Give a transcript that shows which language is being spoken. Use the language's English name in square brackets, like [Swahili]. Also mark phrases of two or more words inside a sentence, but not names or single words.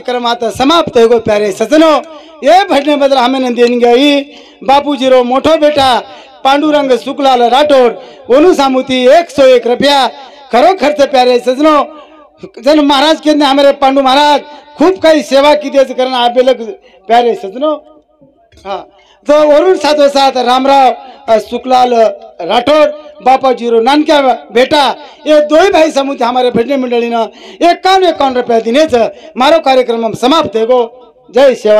[Lambadi] आता समाप्त हो गो प्यारे सजनो। ये भजने बदल हमें देन गई बापूजी रो मोठो बेटा पांडुरंग सुखलाल राठोड ओनू सामुती 101 रुपया खरो खर्च प्यारे सजनो। जन महाराज के हमारे पांडु महाराज खूब काही सेवा की दे करना आबेलक प्यारे सजनो। हाँ तो वरुण साथो साथ रामराव सुखलाल राठौर बापाजीरो नानक्या बेटा ये दो ही भाई समूह हमारे भजनी मंडली ना 51 रुपया दिने मारो कार्यक्रम समाप्त है गो। जय शेवाला।